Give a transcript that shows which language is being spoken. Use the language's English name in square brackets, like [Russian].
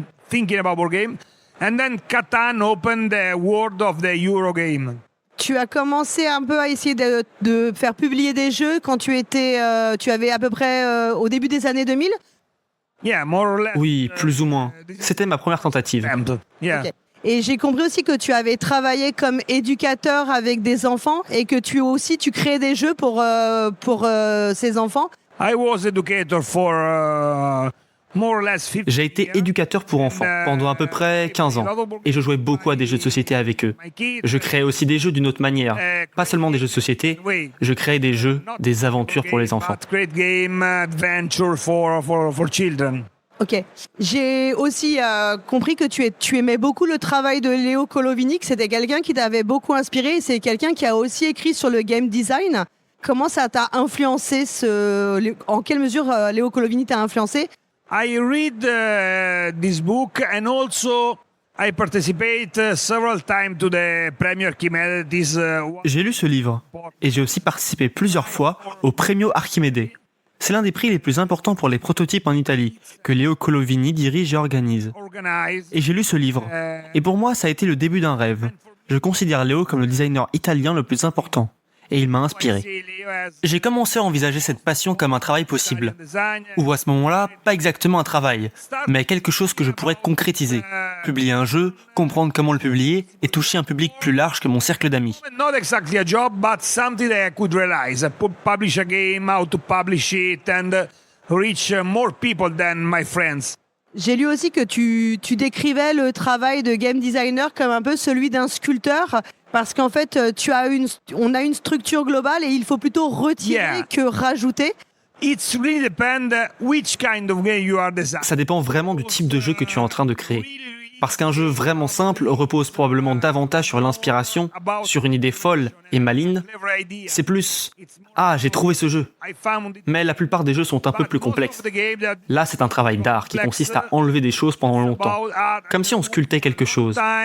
[English] Thinking about board game, and then Catan opened the world of the Eurogame. [French] Tu as commencé un peu à essayer de faire publier des jeux quand tu avais à peu près au début des années 2000? [English] Yeah, more or less. [French] Oui, plus ou moins. C'était ma première tentative. [English] Yeah. Okay. [French] Et j'ai compris aussi que tu avais travaillé comme éducateur avec des enfants et que tu créais des jeux pour ces enfants. [English] I was educator for more or less 50 [French] J'ai été éducateur pour enfants pendant à peu près 15 ans et je jouais beaucoup à des jeux de société avec eux. Je créais aussi des jeux d'une autre manière, pas seulement des jeux de société, je créais des jeux, des aventures pour les enfants. [English] Great game adventure for children. Ok. [French] J'ai aussi compris que tu aimais beaucoup le travail de Leo Colovini, que c'était quelqu'un qui t'avait beaucoup inspiré et c'est quelqu'un qui a aussi écrit sur le game design. Comment ça t'a influencé en quelle mesure Leo Colovini t'a influencé? [English] I read this book and also I participate several times to the Premio Archimedes. [French] J'ai lu ce livre et j'ai aussi participé plusieurs fois au Premio Archimede. C'est l'un des prix les plus importants pour les prototypes en Italie, que Leo Colovini dirige et organise. Et j'ai lu ce livre. Et pour moi, ça a été le début d'un rêve. Je considère Leo comme le designer italien le plus important. Et il m'a inspiré. J'ai commencé à envisager cette passion comme un travail possible. Ou à ce moment-là, pas exactement un travail, mais quelque chose que je pourrais concrétiser. Publier un jeu, comprendre comment le publier et toucher un public plus large que mon cercle d'amis. [English] Not exactly a job, but something that I could realize. Publish a game, how to publish it, and reach more people than my friends. [French] J'ai lu aussi que tu décrivais le travail de game designer comme un peu celui d'un sculpteur, parce qu'en fait, on a une structure globale et il faut plutôt retirer que rajouter. [English] It's really depend which kind of game you are designing. [French] Ça dépend vraiment du type de jeu que tu es en train de créer. Parce qu'un jeu vraiment simple repose probablement davantage sur l'inspiration, sur une idée folle et maligne. C'est plus « Ah, j'ai trouvé ce jeu ». Mais la plupart des jeux sont un peu plus complexes. Là, c'est un travail d'art qui consiste à enlever des choses pendant longtemps, comme si on sculptait quelque chose.